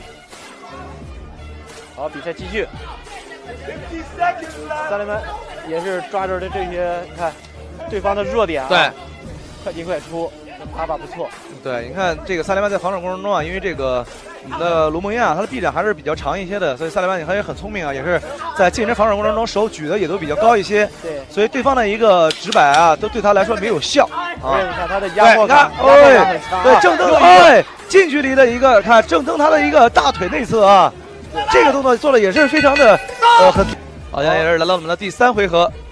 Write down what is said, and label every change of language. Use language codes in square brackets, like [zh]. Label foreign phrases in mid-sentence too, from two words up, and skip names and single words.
[zh] 好，比賽繼續。薩利曼也是抓着這些，看對方的弱點啊，對，快進快出，打法不錯。對，你看這個薩利曼在防守過程中啊，因為這個我們的盧蒙亞他的臂展還是比較長一些的，所以薩利曼他也很聰明啊，也是在近身防守過程中手舉的也都比較高一些，對，所以對方的一個直擺啊，都對他來說沒有效。而且你看他的压迫感，对，正蹬，哎，近距离的一个，看正蹬他的一个大腿内側啊，这个动作做的也是非常的很，好像也是来到我们的第3回合。